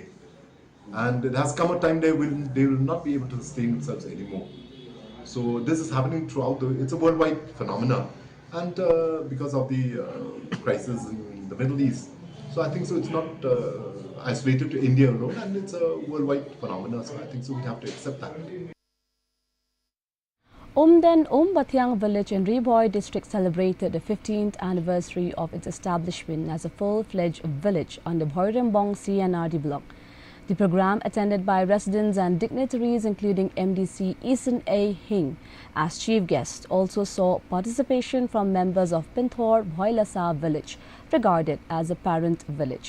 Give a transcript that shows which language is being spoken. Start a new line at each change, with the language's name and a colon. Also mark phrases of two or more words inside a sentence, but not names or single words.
English: And it has come a time they will not be able to sustain themselves anymore. So this is happening throughout it's a worldwide phenomenon, and because of the crisis in the Middle East. So I think so it's not isolated to India alone, and it's a worldwide phenomenon. So I think so we have to accept that. Umden Bathiang village in Riboy district celebrated the 15th anniversary of its establishment as a full-fledged village on the Bhoirembong CNRD block. The program, attended by residents and dignitaries including MDC Isan A. Hing as chief guest, also saw participation from members of Pinthor Bhoilasa village, regarded as a parent village.